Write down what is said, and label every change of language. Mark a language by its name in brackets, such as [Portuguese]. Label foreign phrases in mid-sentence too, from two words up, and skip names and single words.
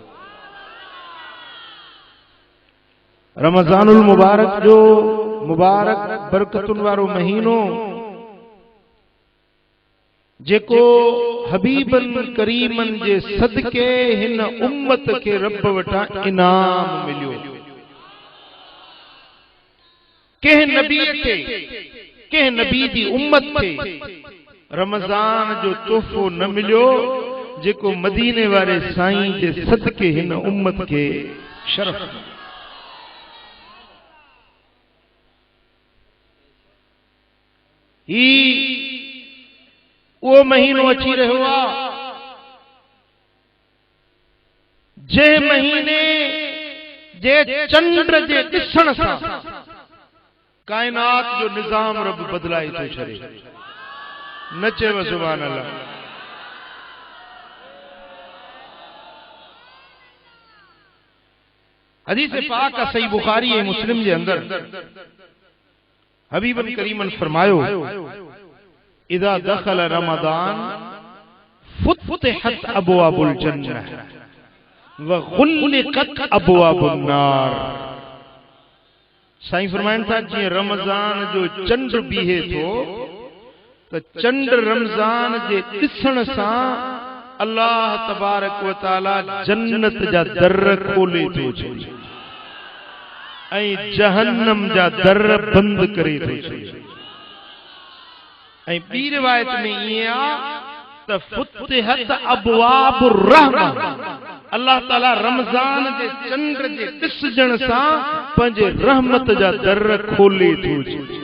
[Sindhi] रमज़ानुल मुबारक जो मुबारक बरकतुनि वारो महीनो जेको [Arabic] حبيبا كريما [Sindhi] जे सदके हिन उम्मत के रब वटां इनाम मिलियो। के नबी खे के नबी दी उम्मत खे रमज़ान जो तोहफो न मिलियो जेको मदीने वारे साईं जे सदके हिन उम्मत के शरफ। ही वो महीनो अची रहियो आहे जे महीने जे चंद्र जे ॾिसण सां कायनात जो निजाम रब बदलाई तो छड़े। न चेव [Arabic] سبحان الله. [Sindhi] हदीस पाक सही बुखारी ऐं मुस्लिम जे अंदर [Arabic] حبيبا كريما [Sindhi] फरमायो [Arabic] إذا دخل رمضان فتحت أبواب الجنة وغلقت أبواب النار. [Sindhi] साईं फरमाइनि था जी रमज़ान जो चंड बीहे थो तो चंड रमज़ान जे ॾिसण सां [Arabic] الله تبارك وتعالى [Sindhi] जन्नत जा दर खोले थो छॾे ऐं जहन्नम जा दर बंद करे थो छॾे। ऐं ॿी रिवायत में ईअं आहे त [Arabic] فتحت أبواب الرحمة الله تعالى [Sindhi] रमज़ान जे चंड जे ॾिसजण सां पंहिंजे रहमत जा दर खोले थो छॾे।